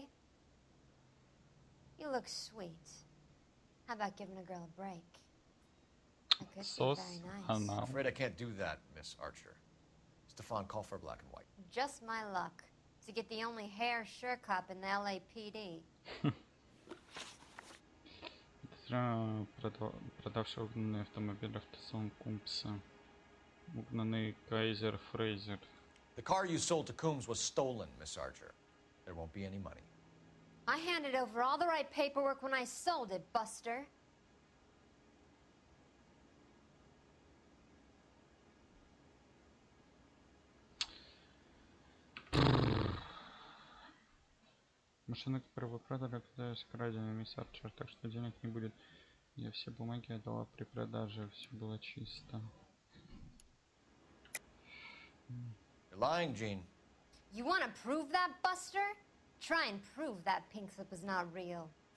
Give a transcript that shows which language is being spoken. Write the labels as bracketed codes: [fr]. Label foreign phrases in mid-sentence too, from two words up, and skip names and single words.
[en] You look sweet. How about giving a girl a break? That could be very nice. I'm afraid I can't do that, Miss Archer. Stefan, call for black and white. Just my luck to get the only hair sure cop in the LAPD. [ru] Продавший угнанный автомобиль автосалон Кумпса. Угнанный Кайзер Фрейзер. [en] The car you sold to Coombs was stolen, Miss Archer. There won't be any money. I handed over all the right paperwork when I sold it, Buster. [ru] Машина, которую вы продали, оказалась краденой, мисс Арчер, так что денег не будет. Я все бумаги отдала при продаже, все было чисто. [en] You're lying, Gene. You want to prove that, Buster? Try and prove that pink slip was not real.